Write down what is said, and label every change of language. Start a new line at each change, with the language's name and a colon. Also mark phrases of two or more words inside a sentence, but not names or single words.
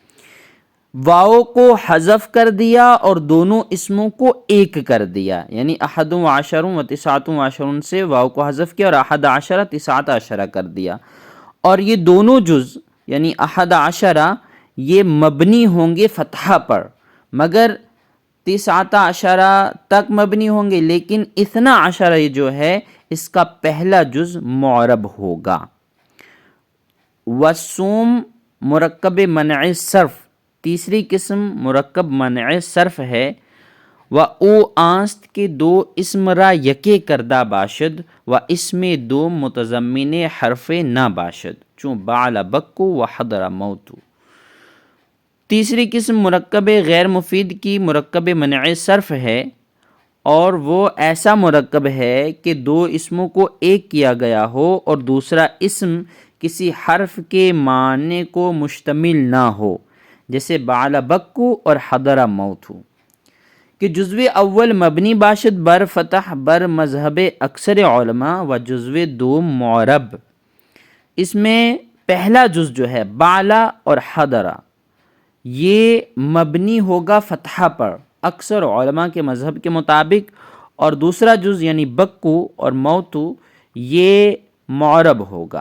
Urdu: واو کو حذف کر دیا اور دونوں اسموں کو ایک کر دیا، یعنی 21 و 19 سے واو کو حذف کیا اور 11 19 کر دیا، اور یہ دونوں جز یعنی 11 یہ مبنی ہوں گے فتحہ پر، مگر 19 تک مبنی ہوں گے، لیکن 12 یہ جو ہے اس کا پہلا جز معرب ہوگا۔
Persian: وسوم مرکب منع صرف،
Urdu: تیسری قسم مرکب منع صرف ہے،
Persian: و او آنست کے دو اسم را یکے کردہ باشد و اسم دو متضمن حرف نہ باشد، چون بعل بکو و حضر موتو۔
Urdu: تیسری قسم مرکب غیر مفید کی مرکب منع صرف ہے، اور وہ ایسا مرکب ہے کہ دو اسموں کو ایک کیا گیا ہو اور دوسرا اسم کسی حرف کے معنی کو مشتمل نہ ہو، جیسے بعل بکو اور حضر موتو،
Persian: کہ جزو اول مبنی باشد بر فتح بر مذہب اکثر علماء و جزو دوم معرب۔
Urdu: اس میں پہلا جز جو ہے بعلا اور حضرہ، یہ مبنی ہوگا فتحہ پر اکثر علماء کے مذہب کے مطابق، اور دوسرا جز یعنی بکو اور موتو یہ معرب ہوگا۔